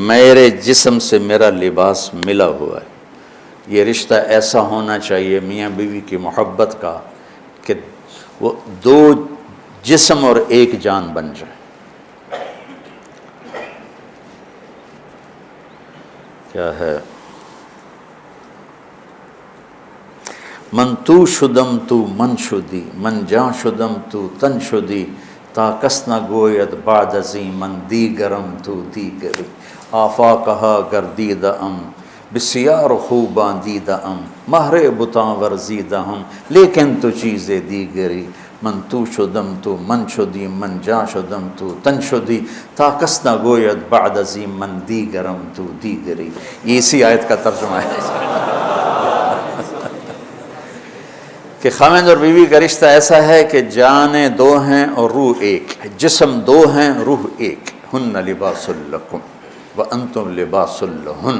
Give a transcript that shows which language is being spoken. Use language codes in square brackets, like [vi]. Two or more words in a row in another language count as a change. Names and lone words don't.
[ur] میرے جسم سے میرا لباس ملا ہوا ہے، یہ رشتہ ایسا ہونا چاہیے میاں بیوی کی محبت کا کہ وہ 2 جسم اور 1 جان بن جائے۔ کیا ہے؟ [fa] من تو شدم تو من شدی، من جاں شدم تو تن شدی، تا کس نہ گوید بعد ازیں من دیگرم تو دیگری، آفاقہا گردیدہ ام بسیار خوباں دیدہ ام مہر بتاں ورزیدہ ہم، لیکن تو چیزیں دیگری من تو شدم تو من شدی من جا شدم تو تن شدی تا کس نہ گوید بعد ازیم من دیگرم تو دیگری. [ur] یہ اسی آیت کا ترجمہ ہے کہ خاوند اور بیوی کا رشتہ ایسا ہے کہ جانیں دو ہیں اور روح ایک، جسم دو ہیں روح ایک. [ar] ہن لباس لکم وانتم لباس لہن.